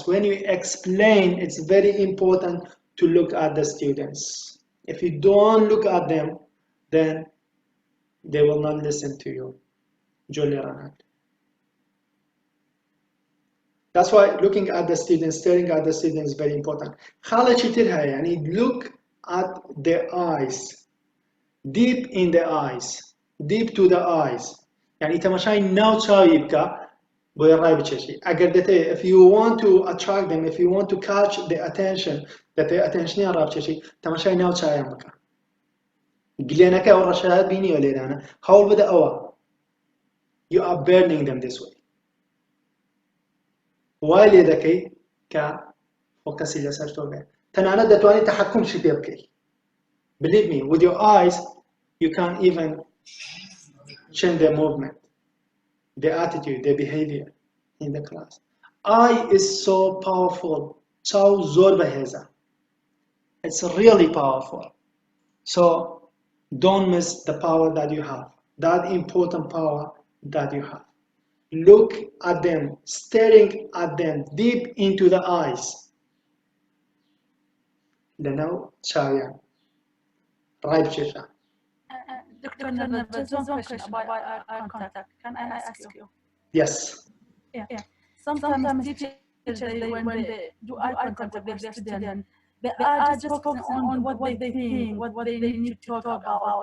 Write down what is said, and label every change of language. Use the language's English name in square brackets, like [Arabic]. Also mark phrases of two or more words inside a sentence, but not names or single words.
[English] When you explain, it's very important to look at the students. If you don't look at them, then they will not listen to you. [Central Kurdish] جۆلی ڕەنات. [English] That's why looking at the students, staring at the students is very important. [Central Kurdish] خاڵێکی تر هەیە، [English] يعني look at the eyes, deep in the eyes, deep to the eyes. [Central Kurdish] يعني تەماشای ناو چاوی بکە بۆی ڕای بچێشی. ئەگەر دەتەوێت [English] if you want to attract them, if you want to catch the attention, [Central Kurdish] دەتەوێت attentionیان ڕای بچێشی، تەماشای ناو چاویان بکە. گلێنەکە ئەو ڕەشایەت بینیوە لێرانە، هەوڵ بدە ئەوە. [English] You are burning them this way. [Central Kurdish] وای لێ دەکەی کە فۆکەسی لەسەر تۆ بێت. تەنانەت دەتوانیت تەحەکومشی پێ بکەیت. [English] Believe me, with your eyes, you can't even change their movement, their attitude, their behavior in the class. Eye is so powerful. [Central Kurdish] چاو زۆر بەهێزە. [English] It's really powerful. So don't miss the power that you have, that important power that you have. Look at them, staring at them deep into the eyes. [Central Kurdish] لەناو چاویان ڕای بچێشە. [English] Dr. Nonverbal, just one question about eye contact. Can I ask you? Yes. Yeah. Sometimes teachers, when they do eye contact with their student, they are just focusing on what they think, what they need to talk about.